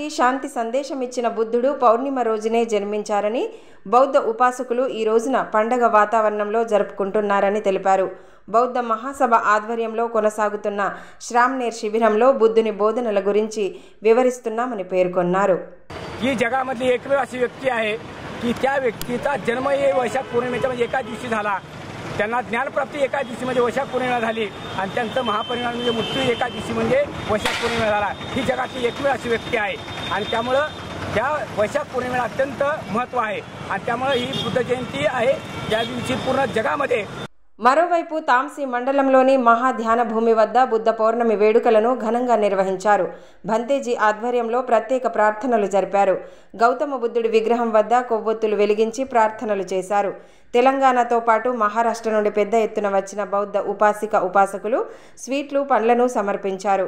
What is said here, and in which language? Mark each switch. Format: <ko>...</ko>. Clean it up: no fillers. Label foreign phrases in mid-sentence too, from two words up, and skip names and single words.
<te>శాంతి సందేశం ఇచ్చిన బుద్ధుడు పౌర్ణిమ రోజునే జన్మించారని, బౌద్ధ ఉపాసకులు ఈ రోజున పండగ వాతావరణంలో జరుపుకుంటున్నారని తెలిపారు. బౌద్ధ మహాసభ ఆధ్వర్యంలో కొనసాగుతున్న శ్రామ్నేర్ శిబిరంలో బుద్ధుని బోధనల గురించి వివరిస్తున్నామని పేర్కొన్నారు.</te> <mr>ही जगामधली एकमेव अशी व्यक्ती आहे की त्या व्यक्तीचा जन्म हे वैशाख पौर्णिमेच्या म्हणजे एका दिवशी झाला, त्यांना ज्ञानप्राप्ती एका दिवशी म्हणजे वैशाख पौर्णिमेला झाली आणि त्यांचं महापरिनिर्वाण म्हणजे मृत्यू एका दिवशी म्हणजे वैशाख पौर्णिमेला झाला। ही जगातली एकमेव अशी व्यक्ती आहे आणि त्यामुळं त्या वैशाख पौर्णिमेला अत्यंत महत्त्व आहे आणि त्यामुळे ही बुद्ध जयंती आहे त्या दिवशी पूर्ण जगामध्ये।</mr> <te>మరోవైపు తాంసీ మండలంలోని మహాధ్యాన భూమి వద్ద బుద్ధ పౌర్ణమి వేడుకలను ఘనంగా నిర్వహించారు। భంతేజీ ఆధ్వర్యంలో ప్రత్యేక ప్రార్థనలు జరిపారు। గౌతమ బుద్ధుడి విగ్రహం వద్ద కొవ్వొత్తులు వెలిగించి ప్రార్థనలు చేశారు। తెలంగాణతో పాటు మహారాష్ట్ర నుండి పెద్ద ఎత్తున వచ్చిన బౌద్ధ ఉపాసిక ఉపాసకులు స్వీట్లు పండ్లను సమర్పించారు।</te>